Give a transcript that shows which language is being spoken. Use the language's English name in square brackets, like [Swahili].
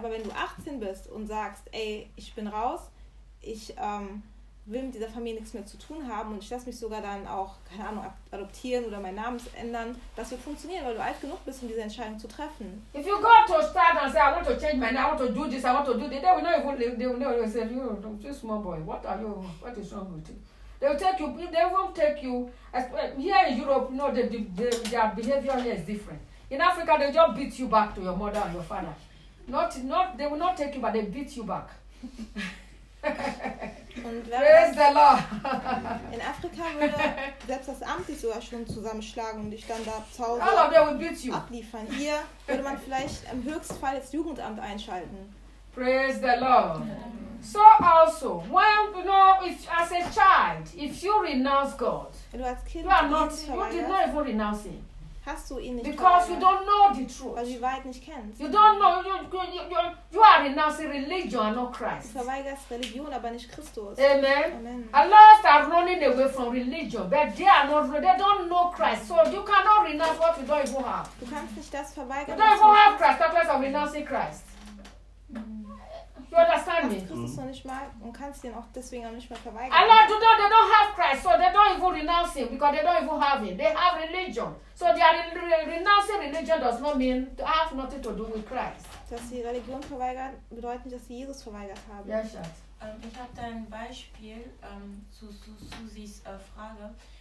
[German] Aber wenn du 18 bist und sagst, ey, ich bin raus, ich will mit dieser Familie nichts mehr zu tun haben und ich lasse mich sogar dann auch, keine Ahnung, adoptieren oder meinen Namen ändern, das wird funktionieren, weil du alt genug bist, um diese Entscheidung zu treffen. [English] If you go to start and say, I want to change my name, I want to do this, I want to do this, they will not even live, they will not even say, you small boy, what are you, what is wrong with you? They will take you, they won't take you, here in Europe, you know, their behavior here is different. In Africa, they just beat you back to your mother and your father. Not, they will not take you, but they beat you back. [German] Und [English] praise the Lord. [German] In Afrika würde selbst das Amt dich sogar schon zusammenschlagen und dich dann da zaubern abliefern. Hier würde man vielleicht im höchsten Fall das Jugendamt einschalten. [English] Praise the Lord. So also, when you know, if as a child, if you renounce God, [German] wenn du als Kind, [English] you are not, you did not even renounce him. [German] Hast du ihn nicht? [English] Because you don't know the truth. [German] Weil du die Wahrheit nicht kennst. [English] You don't know. You are renouncing religion and not Christ. [German] Du verweigerst Religion, aber nicht Christus. Amen. Amen. [English] A lot are running away from religion, but they are not. They don't know Christ, so you cannot renounce what you don't even have. [German] Du kannst nicht das verweigern. [English] You don't even have Christ. That's why I'm renouncing Christ. You understand me? [German] Christus noch nicht mal und kannst ihn auch deswegen auch nicht mehr verweigern. [English] A lot do not. They don't have Christ, so they don't even renounce him because they don't even have him. They have religion. So they are renouncing religion does not mean to have nothing to do with Christ. [German] Dass sie Religion verweigern, bedeutet nicht, dass sie Jesus verweigert haben. Ja, Schatz. Ich habe ein Beispiel zu Susis Frage.